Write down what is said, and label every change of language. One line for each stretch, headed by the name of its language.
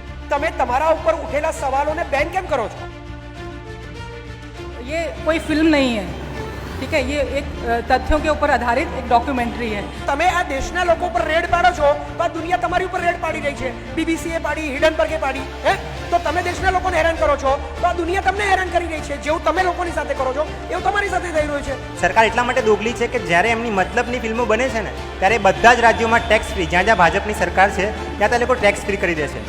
Gujarati: તમે તમારા ઉપર ઉઠેલા સવાલોને બેન કેમ કરો છો?
Hindi: ये कोई फिल्म नहीं है, ठीक है, ये एक तथ्यों के ऊपर आधारित एक डॉक्यूमेंट्री है।
Gujarati: તમે આ દેશના લોકો પર રેડ પાડો છો તો આ દુનિયા તમારી ઉપર રેડ પાડી રહી છે. બીબીસીએ પાડી, હિડનબર્ગે પાડી, હે? તો તમે દેશના લોકોને હેરાન કરો છો તો આ દુનિયા તમને હેરાન કરી રહી છે. જેવું તમે લોકોની સાથે કરો છો એવું તમારી સાથે થઈ રહ્યું છે. સરકાર એટલા માટે દોગલી છે કે જ્યારે એમની મતલબની ફિલ્મો બને છે ને ત્યારે બધા જ રાજ્યોમાં ટેક્સ ફ્રી, જ્યાં જ્યાં ભાજપની સરકાર છે ત્યાં તે લોકો ટેક્સ ફ્રી કરી દે છે.